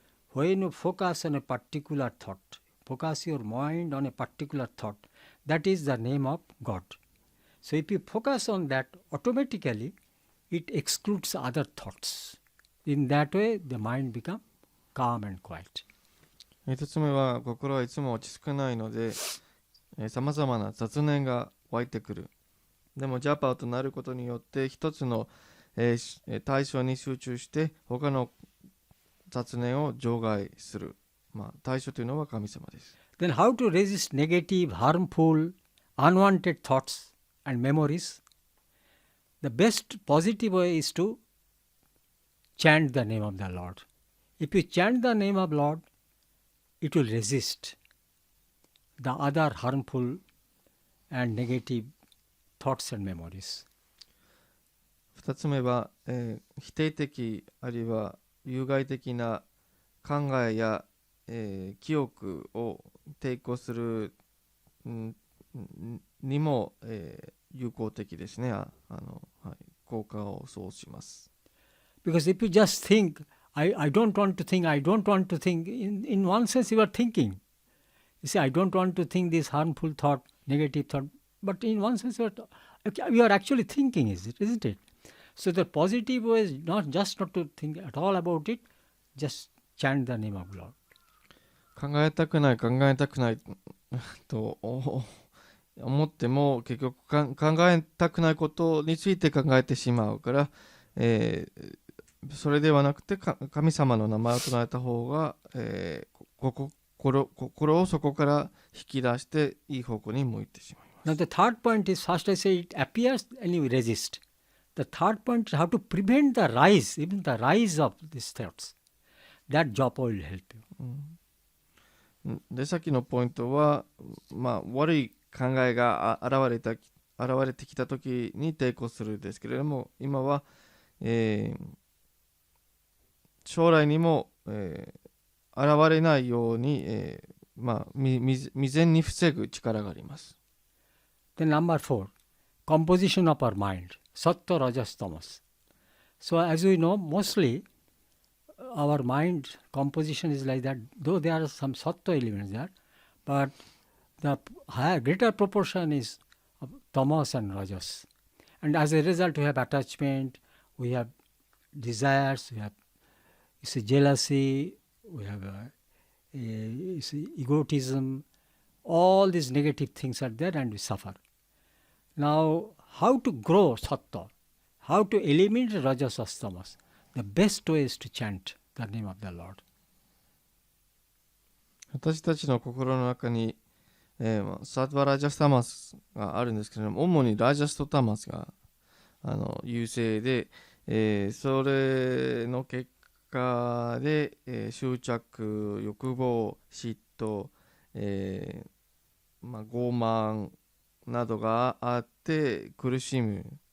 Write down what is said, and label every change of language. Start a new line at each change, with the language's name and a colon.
English: When you focus on a particular thought, focus your mind on a particular thought, that is the name of God. So if you focus on that, automatically it excludes other thoughts. In that way, the mind becomes calm and quiet.
Japanese: 一つ目は、心はいつも落ち着かないので、さまざまな雑念が湧いてくる。でも、ジャパーとなることによって、一つの、対象に集中して、他の雑念を除外する。対象というのは神様です。
English: Then how to resist negative, harmful, unwanted thoughts and memories? The best positive way is to chant the name of the Lord. If you chant the name of Lord, it will resist the other harmful and negative thoughts and memories.
Japanese: 二つ目は、否定的あるいは有害的な考えや、記憶を抵抗するにも、有効的ですね。はい、効果をそうします。
English: Because if you just think, I don't want to think, I don't want to think, in one sense you are thinking. You say, I don't want to think this harmful thought, negative thought, but in one sense you are actually thinking, isn't it? So the positive way is not to think at all about it, just chant the name of Lord.
Japanese: 考えたくないと思っても結局考えたくないことについて考えてしまうから、それではなくて神様の名前を唱えた方が、心をそこから引き出していい方向に向いてしまいます。
English: Now the third point is, first I say it appears and you resist. The third point is how to prevent the rise, even the rise of these thoughts. That japa will help you.
Japanese: で、さっきのポイントは、悪い考えが現れてきたときに抵抗するですけれども、今は、将来にも、現れないように、未然に防ぐ力があります。
English: Then number 4, composition of our mind, sattva, rajas, tamas. So as we know, mostly our mind composition is like that, though there are some sattva elements there, but the greater proportion is of tamas and rajas. And as a result, we have attachment, we have desires, we have jealousy, we have egotism, all these negative things are there and we suffer. Now, how to grow sattva, how to eliminate rajas or tamas? The best way is to chant the name of the Lord.
Japanese: 私たちの心の中に、サッヴァラジャスタマスがあるんですけれども、主にラジャスとタマスが優勢で、それの結果で、執着、欲望、嫉妬、傲慢などがあって苦しむ。